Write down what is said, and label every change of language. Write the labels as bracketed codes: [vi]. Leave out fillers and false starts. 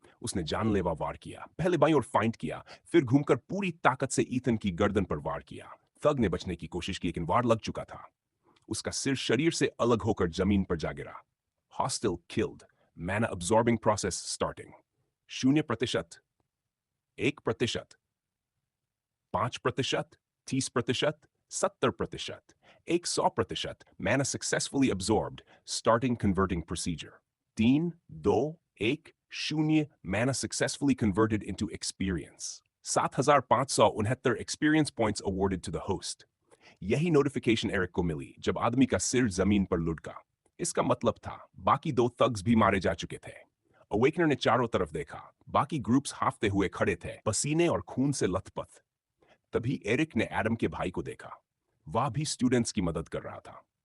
[hi] उसने जानलेवा वार किया, पहले बाईं ओर फाइंट किया, फिर घूमकर पूरी ताकत से ईथन की गर्दन पर वार किया। थग ने बचने की कोशिश की, लेकिन वार लग चुका था। उसका सिर शरीर से अलग होकर जमीन पर जा गिरा। [en] Hostile killed, mana absorbing process starting. 0%, 1%, 5%, 30%, 70%, 100%, mana successfully absorbed, starting converting procedure. 3, 2, 1, 0, mana successfully converted into experience. 7,569 experience points awarded to the host. [hi] यही नोटिफिकेशन एरिक को मिली जब आदमी का सिर जमीन पर लुढ़का। इसका मतलब था बाकी 2 थग्स भी मारे जा चुके थे। अवेकनर ने चारों तरफ देखा। बाकी ग्रुप्स हाफते हुए खड़े थे, पसीने और खून से लथपथ। तभी एरिक ने एडम के भाई को देखा। वह भी स्टूडेंट्स की मदद कर रहा था।